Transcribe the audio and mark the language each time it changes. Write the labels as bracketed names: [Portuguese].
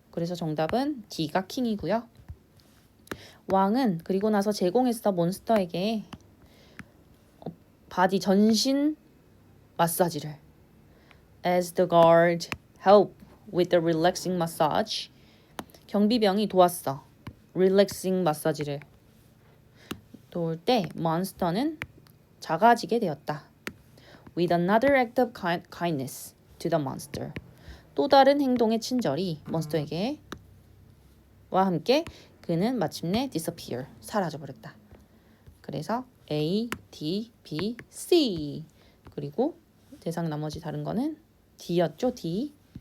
[Korean] 그래서 정답은 D가 킹이고요. 왕은 그리고 나서 제공했어 몬스터에게 바디 전신 마사지를. [English] As the guard helped with the relaxing massage. [Korean] 경비병이 도왔어. relaxing 마사지를 도울 때 몬스터는 작아지게 되었다. [English] With another act of kindness to the monster. [Korean] 또 다른 행동의 친절이 몬스터에게 와 함께 그는 마침내 disappear, 사라져버렸다. 그래서 A, D, B, C. 그리고 대상 나머지 다른 거는 D였죠, D.